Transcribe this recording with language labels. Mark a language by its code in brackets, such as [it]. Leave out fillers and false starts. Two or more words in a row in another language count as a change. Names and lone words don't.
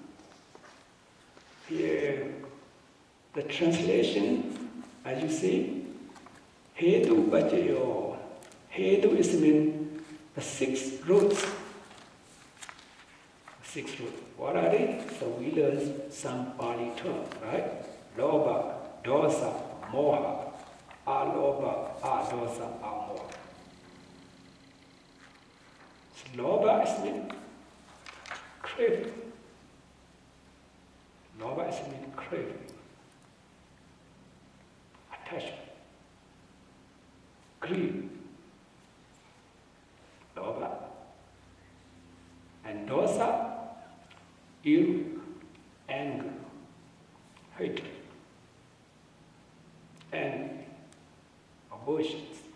[en] Here, the translation, as you see, Hedu Ven.Chaiya. Hedu is mean the 6 roots. 6 roots. What are they? So we learn some Pali term, right? [pi] Lobha, dosa, moha. Alobha, adosa, amoha. [en] So lobha is mean craving. Lobha is mean craving. Attachment. Greed. Lobha. And dosa, ill, anger, hatred, and aversions.